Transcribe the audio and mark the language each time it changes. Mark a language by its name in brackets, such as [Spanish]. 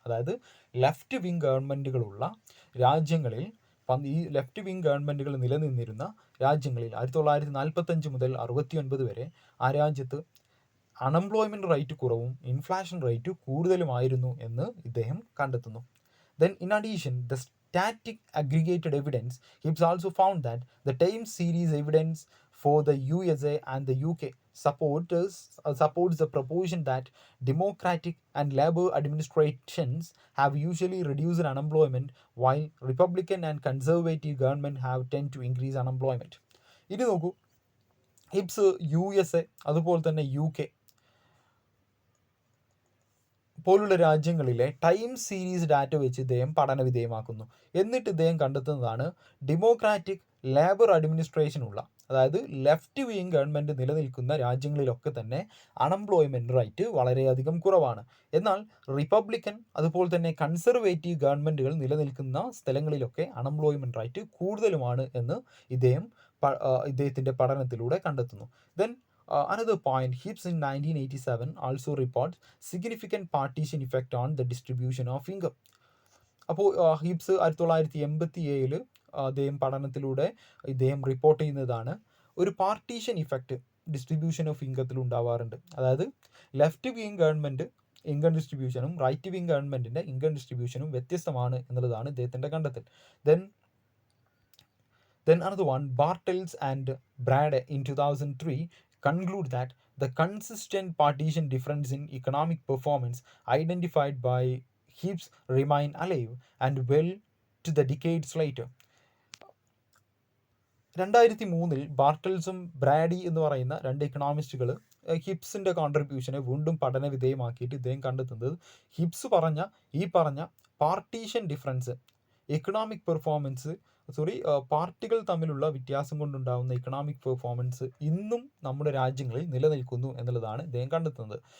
[Malayalam] അതായത് left wing ഗവൺമെൻറ്റുകളുള്ള രാജ്യങ്ങളിൽ ഈ ലെഫ്റ്റ് വിങ് ഗവൺമെൻറ്റുകൾ നിലനിന്നിരുന്ന രാജ്യങ്ങളിൽ 1945 മുതൽ 69 വരെ ആ രാജ്യത്ത് അൺഎംപ്ലോയ്മെൻറ്റ് റേറ്റ് കുറവും ഇൻഫ്ലേഷൻ റേറ്റ് കൂടുതലുമായിരുന്നു എന്ന് ഇദ്ദേഹം കണ്ടെത്തുന്നു. [English] Then in addition, the static aggregated evidence, Hibbs also found that the time series evidence for the USA and the UK supports the proposition that Democratic and Labour administrations have usually reduced unemployment, while Republican and Conservative government have tend to increase unemployment. [Malayalam] ഇനി നോക്കൂ, ഹിബ്സ് USA അതുപോലെ തന്നെ UK പോലുള്ള രാജ്യങ്ങളിലെ time series data വെച്ച് ഇദ്ദേഹം പഠന വിധേയമാക്കുന്നു. എന്നിട്ട് ഇദ്ദേഹം കണ്ടെത്തുന്നതാണ് ഡെമോക്രാറ്റിക് ലേബർ അഡ്മിനിസ്ട്രേഷനുള്ള, അതായത് ലെഫ്റ്റ് വിങ് ഗവൺമെൻറ് നിലനിൽക്കുന്ന രാജ്യങ്ങളിലൊക്കെ തന്നെ അൺഎംപ്ലോയ്മെൻറ്റ് റേറ്റ് വളരെയധികം കുറവാണ്. എന്നാൽ റിപ്പബ്ലിക്കൻ അതുപോലെ തന്നെ കൺസർവേറ്റീവ് ഗവൺമെൻറ്റുകൾ നിലനിൽക്കുന്ന സ്ഥലങ്ങളിലൊക്കെ അൺഎംപ്ലോയ്മെൻറ്റ് റേറ്റ് കൂടുതലുമാണ് എന്ന് ഇദ്ദേഹത്തിൻ്റെ പഠനത്തിലൂടെ കണ്ടെത്തുന്നു. [English] Then another point, Hibbs in 1987 also reports significant partition effect on the distribution of income. [Malayalam] അപ്പോൾ ഹിബ്സ് 1987 അദ്ദേഹം പഠനത്തിലൂടെ ഇദ്ദേഹം റിപ്പോർട്ട് ചെയ്യുന്നതാണ് ഒരു പാർട്ടീഷൻ ഇഫക്റ്റ് ഡിസ്ട്രിബ്യൂഷൻ ഓഫ് ഇൻകത്തിൽ ഉണ്ടാവാറുണ്ട്. അതായത് left wing government income ഡിസ്ട്രിബ്യൂഷനും right wing ഗവൺമെൻറ്റിൻ്റെ ഇൻകം ഡിസ്ട്രിബ്യൂഷനും വ്യത്യസ്തമാണ് എന്നുള്ളതാണ് ഇദ്ദേഹത്തിൻ്റെ കണ്ടെത്തൽ. [English] Then another one, Bartels and Brade in 2003 conclude that the consistent partition difference in economic performance identified by Hibbs remain alive and well to the decades later. [Malayalam] 2003 ബാർട്ടൽസും Brady എന്ന് പറയുന്ന രണ്ട് എക്കണോമിസ്റ്റുകൾ ഹിബ്സിൻ്റെ കോൺട്രിബ്യൂഷനെ വീണ്ടും പഠന വിധേയമാക്കിയിട്ട് ഇദ്ദേഹം കണ്ടെത്തുന്നത് ഹിബ്സ് പറഞ്ഞ പാർട്ടീഷൻ ഡിഫറൻസ് എക്കണോമിക് പെർഫോമൻസ് പാർട്ടികൾ തമ്മിലുള്ള വ്യത്യാസം കൊണ്ടുണ്ടാകുന്ന എക്കണോമിക് പെർഫോമൻസ് ഇന്നും നമ്മുടെ രാജ്യങ്ങളിൽ നിലനിൽക്കുന്നു എന്നുള്ളതാണ് ഇദ്ദേഹം കണ്ടെത്തുന്നത്.